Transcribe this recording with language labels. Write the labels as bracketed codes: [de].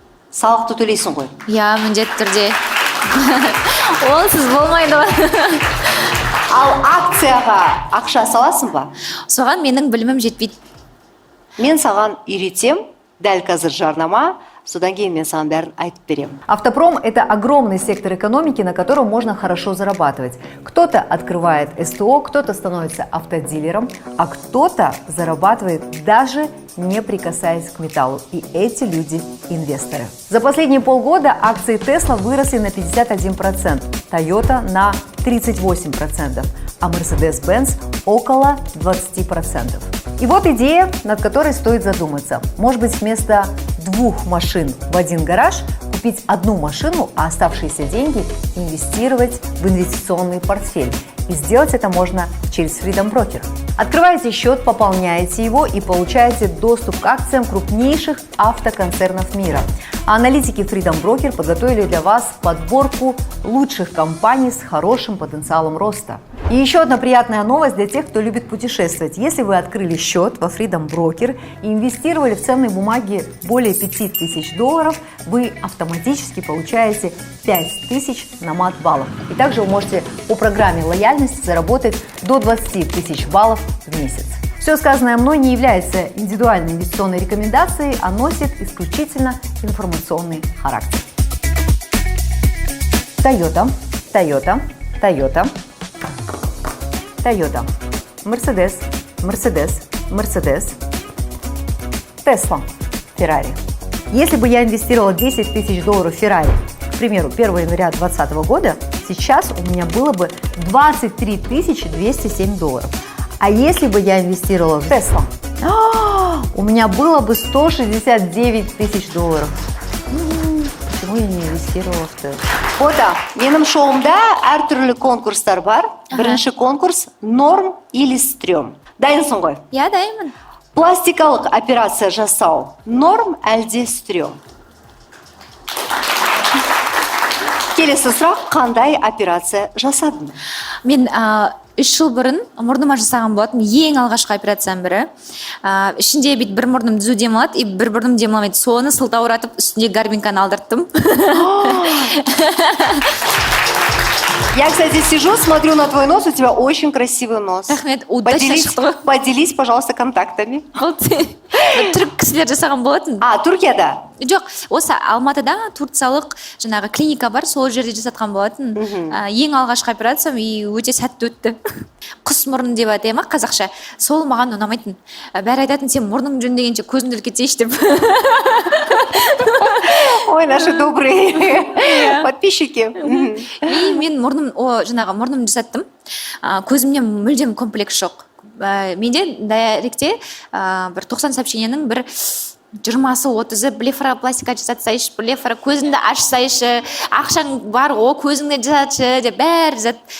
[kk] Салықты төлейсің ғой? Иә, міндетті түрде. Олсыз болмайды ғой. Ал акцияға ақша саласың ба? Соған менің білімім жетпейді. Мен саған үйретем, дәл қазір жарнама, содан кейін мен саған бәрін айтып берем. [ru] Автопром – это огромный сектор экономики, на котором можно хорошо зарабатывать. Кто-то открывает СТО, кто-то становится автодилером, а кто-то зарабатывает даже не прикасаясь к металлу. И эти люди – инвесторы. За последние полгода акции Tesla выросли на 51%, Toyota на 38%, а Mercedes-Benz около 20%. И вот идея, над которой стоит задуматься. Может быть, вместо 2 машин в 1 гараж купить 1 машину, а оставшиеся деньги инвестировать в инвестиционный портфель. И сделать это можно через Freedom Broker. Открываете счет, пополняете его и получаете доступ к акциям крупнейших автоконцернов мира. А аналитики Freedom Broker подготовили для вас подборку лучших компаний с хорошим потенциалом роста. И еще одна приятная новость для тех, кто любит путешествовать. Если вы открыли счет во Freedom Broker и инвестировали в ценные бумаги более $5000, вы автоматически получаете 5000 намат баллов. И также вы можете по программе лояльности заработать до 20 000 баллов в месяц. Все сказанное мной не является индивидуальной инвестиционной рекомендацией, а носит исключительно информационный характер. Toyota, Toyota, Toyota, Toyota, Mercedes, Mercedes, Mercedes, Tesla, Ferrari. Если бы я инвестировала $10 000 в Ferrari, к примеру, 1 января 2020 года, сейчас у меня было бы $23 207. А если бы я инвестировала в Tesla, у меня было бы $169 000. Почему я не инвестировала в Tesla? [kk] Ода, менің шоуымда әртүрлі конкурстар бар. Бірінші конкурс [ru] норм или стрём. [kk] Дайынсың ғой? Я дайынмын. Пластикалық операция жасау норм әлде стрём? Келесі сұрақ, қандай операция жасадың? Мен 3 жыл бұрын мұрныма жасаған болатын ең алғашқы операцияның бірі. Ішінде бит бір мұрным түзу демалады, и бір мұрным демаламайды. Соны сылтауратып, үстінде гарбинканы алдырттым. [ru] Я, кстати, сижу, смотрю на твой нос, у тебя очень красивый нос. [kk] Рахмет, удачно шықты ғой. [ru] Поделись, пожалуйста, контактами. [kk] Түрік кісілер жасаған болатын. Түркияда? жоқ, осы Алматыда турциялық жаңағы клиника бар, сол жерде жасатқан болатын. Ең алғашқы операциям и өте сәтті өтті. Құс мұрын деп атайды ма қазақша. Сол маған ұнамайтын. Бәрі айтатын, сен мұрның жөндегенше көзіңді ілкетсейші деп. [ru] Ой, наши добрые подписчики. [kk] И мен жаңағы мұрнымды жасаттым. Көзімнен мүлдем комплекс жоқ. Менде дайректе бір 90 сообщениенің бір 20-30-ы блефаропластика жасатсайшы, блефаро көзіңді ашсайшы, ақшаң бар, көзіңді жасатшы деп бәрі зат.